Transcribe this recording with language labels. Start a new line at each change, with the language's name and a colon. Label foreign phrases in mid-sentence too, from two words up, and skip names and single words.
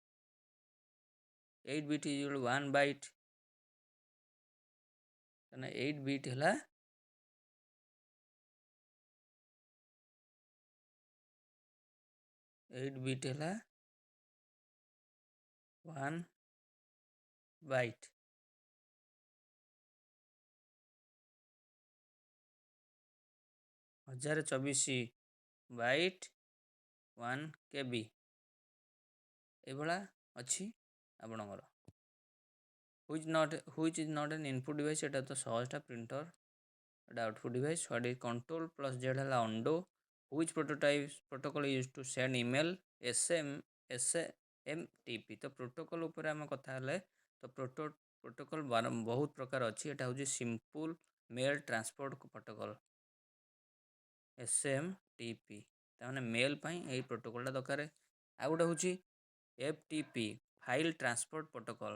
English: 8 bit is equal to 1 byte। 8 bit ହେଲା 8 bit ହେଲା 1 byte।
Odia: हज़ार 24 बाइट 1 KB ଏଭଳିଆ ଅଛି ଆପଣଙ୍କର।
English: which is not an input device?
Odia: ଏଟା ତ ସହଜଟା ପ୍ରିଣ୍ଟର। ଏଟା ଆଉଟପୁଟ୍ ଡିଭାଇସ୍।
English: what is control plus Z ହେଲା undo। which protocol is used to send email? SMTP।
Odia: ତ ପ୍ରୋଟୋକଲ୍ ଉପରେ ଆମେ କଥା ହେଲେ, ତ ପ୍ରୋଟୋକଲ୍ ବହୁତ ପ୍ରକାର ଅଛି। ଏଟା ହେଉଛି ସିମ୍ପଲ୍ ମେଲ୍ ଟ୍ରାନ୍ସପୋର୍ଟ ପ୍ରୋଟୋକଲ୍, SMTP। ତାମାନେ ମେଲ୍ ପାଇଁ ଏଇ ପ୍ରୋଟୋକଲ୍ଟା ଦରକାର। ଆଉ ଗୋଟେ ହେଉଛି FTP, ଫାଇଲ୍ ଟ୍ରାନ୍ସପୋର୍ଟ ପ୍ରୋଟୋକଲ୍।